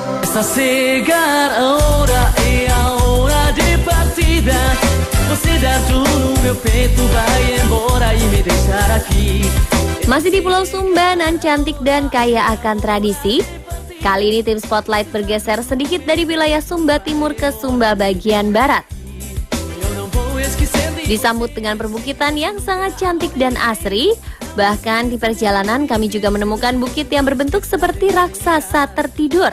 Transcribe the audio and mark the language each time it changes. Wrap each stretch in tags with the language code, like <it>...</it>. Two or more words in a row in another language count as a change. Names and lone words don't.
<pt>Está chegar a hora, é a hora de partida. Você dá tudo no meu peito, vai embora e me deixar aqui.</pt> <id>Masih di Pulau Sumba, nan cantik dan kaya akan tradisi. Kali ini tim Spotlight bergeser sedikit dari wilayah Sumba Timur ke Sumba bagian Barat. Disambut dengan perbukitan yang sangat cantik dan asri. Bahkan di perjalanan kami juga menemukan bukit yang berbentuk seperti raksasa tertidur.</id>